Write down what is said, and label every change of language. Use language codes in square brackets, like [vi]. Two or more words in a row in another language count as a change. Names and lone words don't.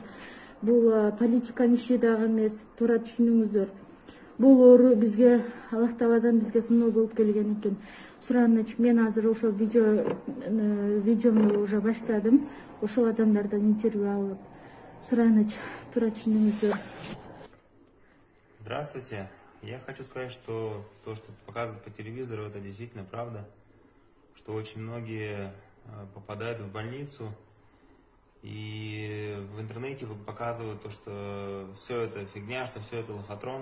[ky] Бул политиканын иши дагы эмес, туура түшүнүңүздөр. Бул оору бизге Аллах Тааладан бизге сыноо болуп келген экен. Сураныч, мен азыр ошо видеону уже баштадым. Ошол адамдардан интервью алып. Сураныч, туура түшүнүңүздөр. [ru] Здравствуйте. Я хочу сказать, что то, что показывают по телевизору, это действительно правда. Что очень многие попадают в больницу. И в интернете показывают то, что все это фигня, что все это лохотрон.